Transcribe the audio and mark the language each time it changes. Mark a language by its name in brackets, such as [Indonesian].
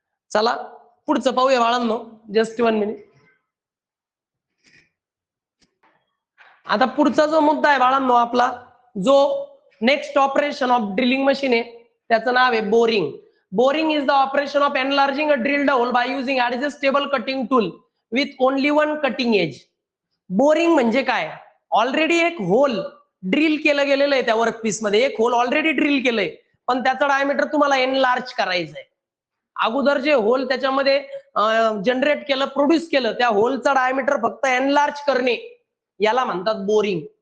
[Marathi] चला पुढचं पाहूया बाळांनो, जस्ट 1 मिनिट. आता पुढचा जो मुद्दा आहे बाळांनो आपला, जो next operation of drilling machine आहे त्याचं नाव आहे boring. [English] Boring is the operation of enlarging a drilled hole by using adjustable cutting tool with only one cutting edge. [Marathi] Boring म्हणजे काय? ऑलरेडी एक होल ड्रिल केलं गेलेलं आहे त्या वर्कपीस मध्ये, एक होल ऑलरेडी ड्रिल केलंय पण त्याचं डायमीटर तुम्हाला एनलार्ज करायचंय. अगोदर जे होल त्याच्यामध्ये जनरेट केलं, प्रोड्यूस केलं, त्या होलचा डायमीटर फक्त एनलार्ज करणे याला म्हणतात बोरिंग.